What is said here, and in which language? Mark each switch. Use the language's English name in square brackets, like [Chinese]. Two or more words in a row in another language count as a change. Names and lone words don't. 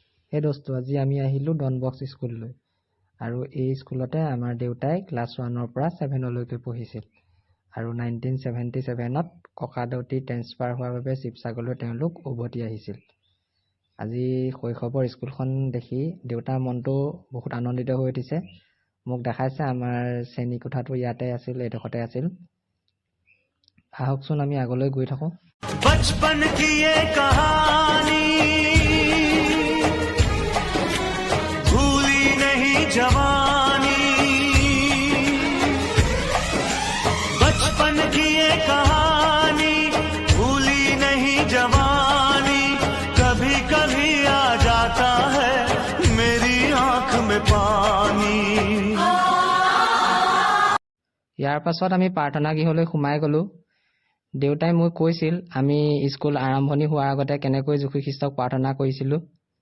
[Assamese] এই দোস্ত আজি আমি আহিলো ডন বক্স স্কুললৈ আৰু এই স্কুলতে আমাৰ দেউতাই ক্লাছ 1 পৰা 7 লৈকে পঢ়িছিল আৰু 1977ত ককা দেউতি ট্ৰেন্সফাৰ হোৱাৰ বাবে শিৱসাগৰলৈ তেওঁলোক উভতি আহিছিল। আজি শৈশৱৰ স্কুলখন দেখি দেউতাৰ মনটো বহুত আনন্দিত হৈ উঠিছে। মোক দেখাইছে আমাৰ শ্ৰেণী কোঠাটো ইয়াতে আছিল, এডোখৰতে আছিল। আহকচোন আমি আগলৈ গৈ থাকোঁ। [Hindi] बचपन की ये कहानी भूली नहीं जवानी, बचपन की ये कहानी भूली नहीं जवानी, कभी कभी आ जाता है मेरी आंख में पानी। [Assamese] ইয়াৰ পাছত আমি প্ৰাৰ্থনা গৃহলৈ সোমাই গ'লো। দেউতাই মোক কৈছিল আমি স্কুল আৰম্ভণি হোৱাৰ আগতে কেনেকৈ যীশু খ্ৰীষ্টক প্ৰাৰ্থনা কৰিছিলোঁ।